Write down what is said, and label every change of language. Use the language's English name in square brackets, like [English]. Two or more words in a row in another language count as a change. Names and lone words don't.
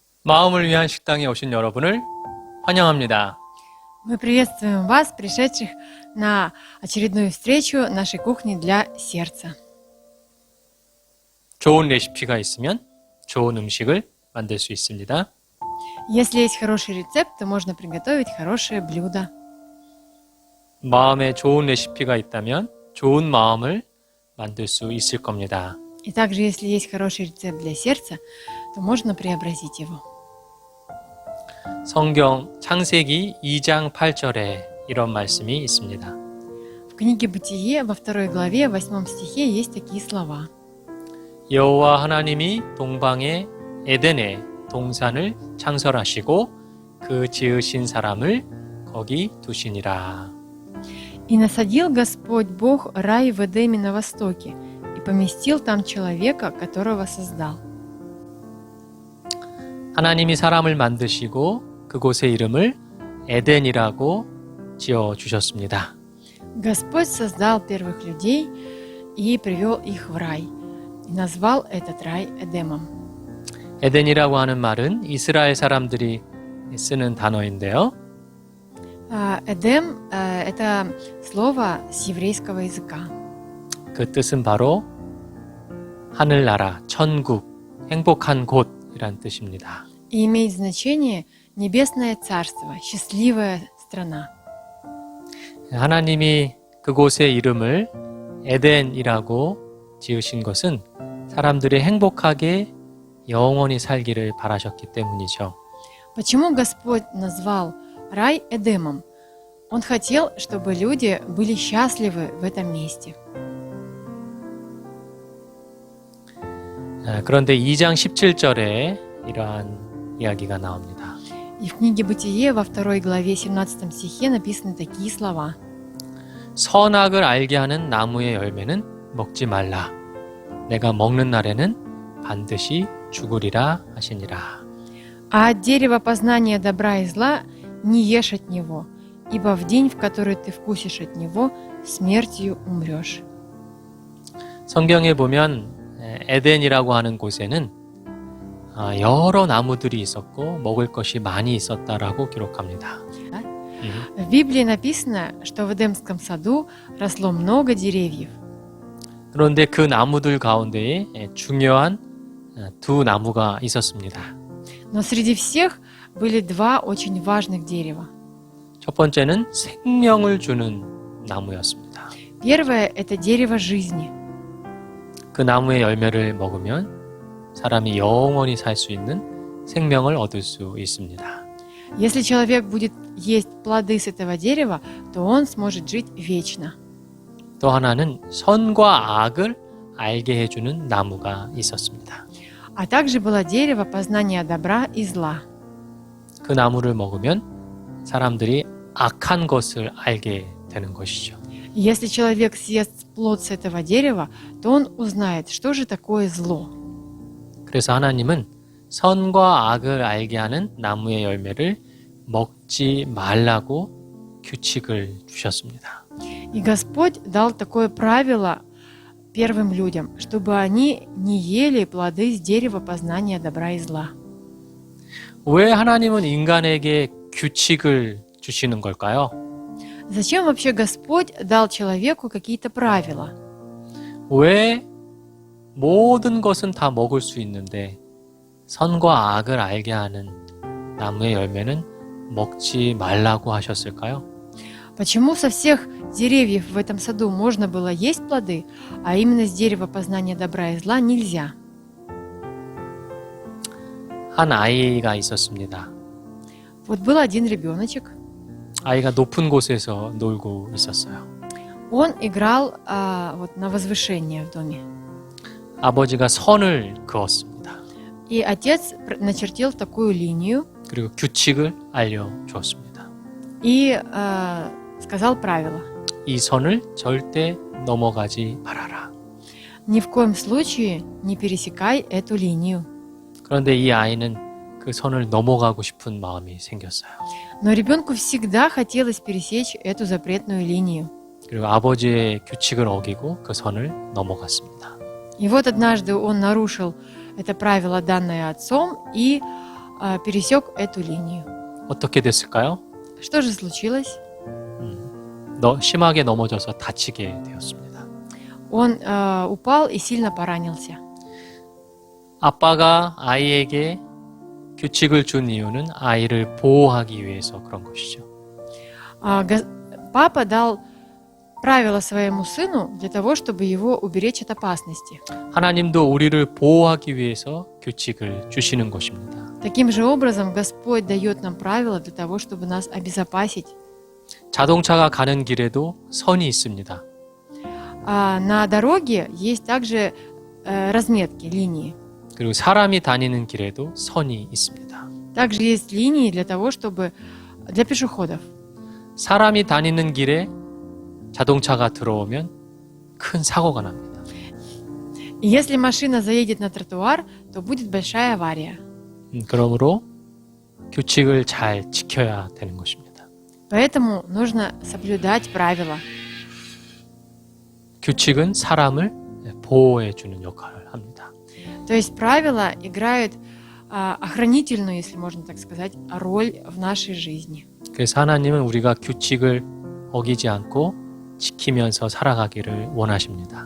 [Korean] 마음을 위한 식당에 오신 여러분을 환영합니다. [Russian] Мы приветствуем вас, пришедших на очередную встречу нашей кухни для сердца. [Korean] 좋은 레시피가 있으면 좋은 음식을 만들 수 있습니다. [Russian] Если есть хороший рецепт, то можно приготовить хорошее блюдо. [Korean] 마음에 좋은 레시피가 있다면 좋은 마음을 만들 수 있을 겁니다. [Russian] И также, если есть хороший рецепт для сердца, то можно преобразить его. [Korean] 성경 창세기 2장 8절에 이런 말씀이 있습니다. [Russian] В книге «Бытие» во 2 главе, 8 стихе есть такие слова. [Korean] 여호와 하나님이 동방의 에덴에 동산을 창설하시고 그 지으신 사람을 거기 두시니라. [Russian] «И насадил Господь Бог рай в Эдеме на востоке, и поместил там человека, которого создал». [Korean] 하나님이 사람을 만드시고 그곳의 이름을 에덴이라고 지어 주셨습니다. [Russian] Господь создал первых людей и привел их в рай, и назвал этот рай Эдемом. [Korean] 에덴이라고 하는 말은 이스라엘 사람들이 쓰는 단어인데요. [Russian] Эдем – это слово с еврейского языка. [Korean] 그 뜻은 바로 하늘나라, 천국, 행복한 곳이란 뜻입니다. [Russian] И имеет значение «небесное царство», «счастливая страна». [Korean] 하나님이 그곳의 이름을 에덴이라고 지으신 것은 사람들이 행복하게 영원히 살기를 바라셨기 때문이죠. [Russian] Почему Господь назвал рай Эдемом? Он хотел, чтобы люди были счастливы в этом месте. [Korean] 그런데 2장 17절에 이러한 이야기가 나옵니다. [Russian] И в книге «Бытие» во 2 главе 17 стихе написаны такие слова. [Korean] 선악을 알게 하는 나무의 열매는 먹지 말라. 내가 먹는 날에는 반드시 죽으리라 하시니라. [Russian] А от дерева познания добра и зла не ешь от него, ибо в день, в который ты вкусишь от него, смертью умрешь. [Korean] 성경에 보면 에덴이라고 하는 곳에는 여러 나무들이 있었고 먹을 것이 많이 있었다라고 기록합니다. [Russian] В Библии написано, что в Эдемском саду росло много деревьев. [Korean] 그런데 그 나무들 가운데에 중요한 두 나무가 있었습니다. [Russian] Но среди всех были два очень важных дерева. [Korean] 첫 번째는 생명을 주는 나무였습니다. [Russian] Первое – это дерево жизни. [Korean] 그 나무의 열매를 먹으면 사람이 영원히 살 수 있는 생명을 얻을 수 있습니다. [Russian] Если человек будет есть плоды с этого дерева, то он сможет жить вечно. [Korean] 또 하나는 선과 악을 알게 해주는 나무가 있었습니다. [Russian] А также было дерево познания добра и зла. [Korean] 그 나무를 먹으면 사람들이 악한 것을 알게 되는 것이죠. [Russian] Если человек съест плод с этого дерева, то он узнает, что же такое зло. [Korean] 그래서 하나님은 선과 악을 알게 하는 나무의 열매를 먹지 말라고 규칙을 주셨습니다. [Russian] И Господь дал такое правило первым людям, чтобы они не ели плоды с дерева познания добра и зла. [Korean] 왜 하나님은 인간에게 규칙을 주시는 걸까요? [Russian] Зачем вообще Господь дал человеку какие-то правила? [Korean] 왜 모든 것은 다 먹을 수 있는데 선과 악을 알게 하는 나무의 열매는 먹지 말라고 하셨을까요? [Russian] Почему со всех деревьев в этом саду можно было есть плоды, а именно с дерева познания добра и зла нельзя? [Korean] 한 아이가 있었습니다. [Russian] Вот был один ребеночек, [Korean] 아이가 높은 곳에서 놀고 있었어요. [Russian] он играл вот на возвышение в доме. [Korean] 아버지가 선을 그었습니다. [Russian] И отец начертил такую линию [Korean] 그리고 규칙을 알려주었습니다. [Russian] и сказал правила. [Korean] 이 선을 절대 넘어가지 말아라. [Russian] Ни в коем случае не пересекай эту линию. [Korean] 그런데 이 아이는 그 선을 넘어가고 싶은 마음이 생겼어요. [Russian] Но ребенку всегда хотелось пересечь эту запретную линию. [Korean] 그리고 아버지의 규칙을 어기고 그 선을 넘어갔습니다. [Russian] И вот однажды он нарушил это правило, данное отцом, и пересек эту линию. [Korean] 어떻게 됐을까요? [Russian] Что же случилось? [Korean] 심하게 넘어져서 다치게 되었습니다. [Russian] Он упал и сильно поранился. [Korean] 아빠가 아이에게 규칙을 준 이유는 아이를 보호하기 위해서 그런 것이죠. [Russian] Папа дал правила своему сыну для того, чтобы его уберечь от опасности. [Korean] 하나님도 우리를 보호하기 위해서 규칙을 주시는 것입니다. [Russian] Таким же образом Господь дает нам правила для того, чтобы нас обезопасить. [Korean] 자동차가 가는 길에도 선이 있습니다. [Russian] На дороге есть также разметки, линии. [Korean] 그리고 사람이 다니는 길에도 선이 있습니다. [Russian] Также есть линии для того, чтобы для пешеходов. [Korean] 사람이 다니는 길에 자동차가 들어오면 큰 사고가 납니다. [Russian] И если машина заедет на тротуар, то будет большая авария. [Korean] 그러므로 규칙을 잘 지켜야 되는 것입니다. [Russian] Поэтому нужно соблюдать правила. [Korean] 규칙은 사람을 보호해 주는 역할을 합니다. [Russian] То есть правила играют охранительную, если можно так сказать, роль в нашей жизни. [Korean] 그래서 하나님은 우리가 규칙을 어기지 않고 지키면서 살아가기를 원하십니다.